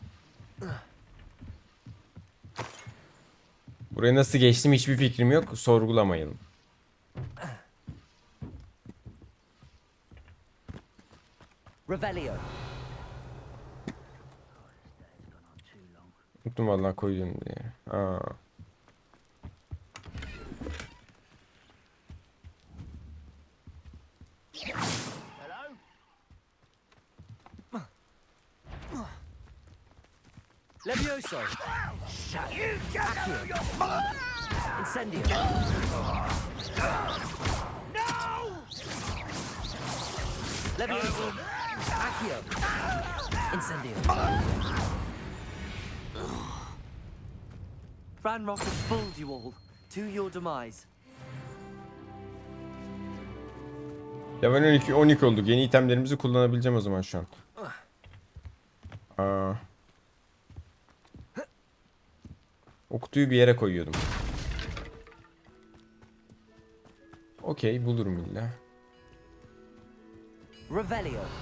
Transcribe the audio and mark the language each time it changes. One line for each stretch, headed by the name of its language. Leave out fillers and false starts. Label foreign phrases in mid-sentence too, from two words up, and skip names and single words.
Turkish: Buraya nasıl geçtim hiçbir fikrim yok. Sorgulamayalım. Revelio. Unuttum vallahi koydum diye. Aa. Levioso. Accio. Incendio. Levioso. Accio. Incendio.
English: Ranrock has fooled you all. To your demise.
Turkish: Level 12 olduk. Yeni itemlerimizi kullanabileceğim o zaman şu an. Aa. O kutuyu bir yere koyuyordum. Okey, bulurum illa. Revelio.